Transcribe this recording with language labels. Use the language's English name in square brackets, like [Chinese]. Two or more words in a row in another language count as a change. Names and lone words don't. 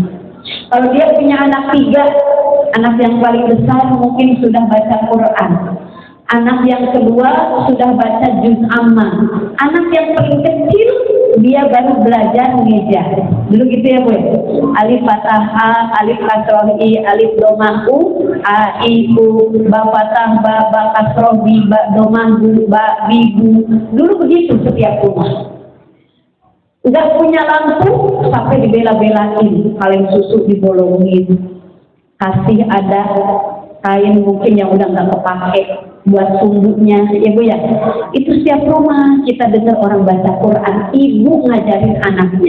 [Indonesian] Kalau dia punya anak 3, anak yang paling besar mungkin sudah baca Quran. Anak yang kedua sudah baca juz amma. Anak yang paling kecil dia baru belajar ngeja. Dulu gitu ya Bu. Alif fathah a, alif kasroh i, alif domah u, a i u, ba fathah ba kasroh bi, ba domah bu, ba bi bu. Dulu begitu setiap rumah. Nggak punya lampu sampai dibela-belain, kaleng susu dibolongin. Kasih ada kain mungkin yang udah nggak kepake buat sumbunya, ya Bu ya. Itu setiap rumah kita dengar orang baca Quran, ibu ngajarin anaknya.